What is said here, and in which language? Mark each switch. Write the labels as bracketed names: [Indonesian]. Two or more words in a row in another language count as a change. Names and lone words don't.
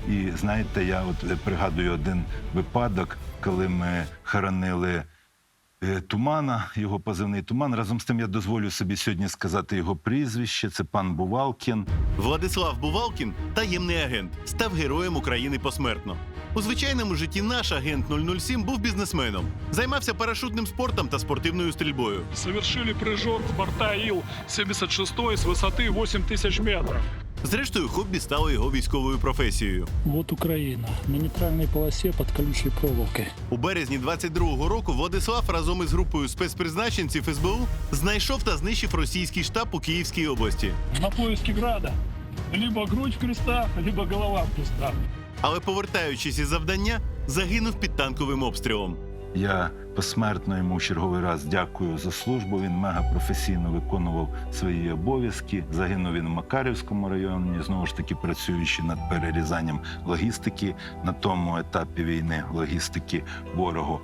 [Ukrainian] І знаєте, я от пригадую один випадок, коли ми хоронили Тумана, його позивний Туман. Разом з тим я дозволю собі сьогодні сказати його прізвище. Це пан Бувалкін. Владислав Бувалкін, таємний агент, став героєм України посмертно. У звичайному житті наш агент 007 був бізнесменом. Займався парашутним спортом та спортивною стрільбою. [Russian] Совершили прыжок с борта Ил-76 с высоты 8000 метров. [Ukrainian] Зрештою, хобі стало його військовою професією. [Russian] Вот Украина. На нейтральной полосе под колючей проволокой. [Ukrainian] У березні 22-го року Владислав разом із групою спецпризначенців СБУ знайшов та знищив російський штаб у Київській області. [Russian] На поиске града. Либо грудь в крестах, либо голова в крестах. [Ukrainian] Але повертаючись із завдання, загинув під танковим обстрілом. Я посмертно йому в черговий раз дякую за службу. Він мегапрофесійно виконував свої обов'язки. Загинув він в Макарівському районі, знову ж таки працюючи над перерізанням логістики на тому етапі війни, логістики ворогу.